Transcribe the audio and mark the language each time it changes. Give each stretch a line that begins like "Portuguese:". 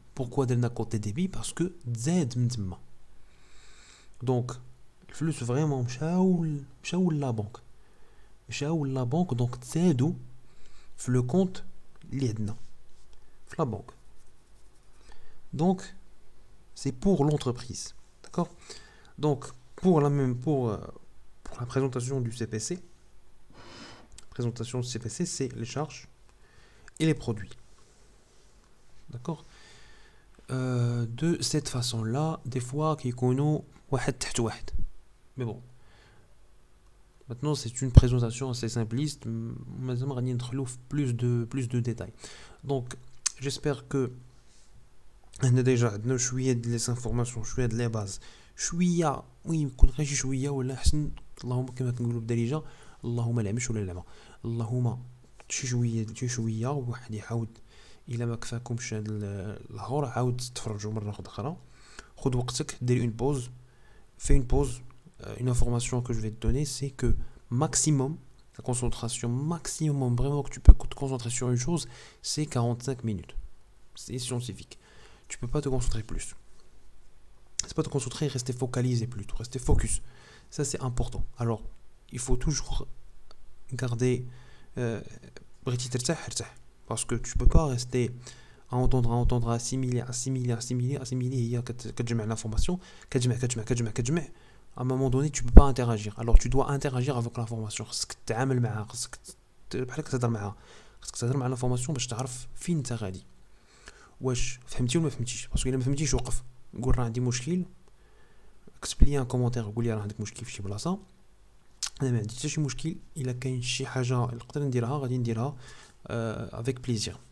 French: Pourquoi درنا côté débit parce que
Arabic: تزاد من تما. دونك الفلوس فريمون مشاو لا بنك دونك تزادوا في لو كونت اللي عندنا في لا بنك.
French: Donc c'est pour l'entreprise, d'accord? Donc pour la présentation du CPC, c'est les charges et les produits, d'accord? De cette façon-là, des fois
Arabic: كيكونوا واحد تحت واحد.
French: Mais bon, maintenant c'est une présentation assez simpliste,
Arabic: مازال غادي ندخلوا في
French: plus de détails. Donc j'espère que
Arabic: هنا ديجا عندنا شويه د لي انفورماسيون شويه د لي باز شويه يكون غير شويه ولا احسن اللهم كما كنقولوا بالدارجه اللهم لا مش ولا لا اللهم شي شويه واحد يحاول الا ما كفاكمش هاد الهور عاود تفرجوا مره اخرى خذ وقتك دير اون بوز في اون بوز
French: une information que je vais te donner c'est que maximum la concentration maximum vraiment que tu peux te concentrer sur une chose c'est 45 minutes. C'est scientifique. Tu peux pas te concentrer plus. C'est pas te concentrer, rester focalisé plutôt, rester focus. Ça c'est important. Alors, il faut toujours garder parce que tu peux pas rester à entendre, assimiler. Il y a que l'information, à un moment donné, tu peux pas interagir. Alors, tu dois interagir avec l'information.
Arabic: خاصك تتعامل معها, خاصك بحال تهضر معها. خاصك تهضر مع l'information باش تعرف فين انت غادي. واش فهمتي ولا ما فهمتيش؟ باسكو الا ما فهمتيش وقف قول راه عندي مشكل اكتب لي ان كومونتير قول لي راه عندك مشكل في شي بلاصه انا ما عندي حتى شي مشكل الا كاين شي حاجه نقدر نديرها غادي نديرها افيك بليزير.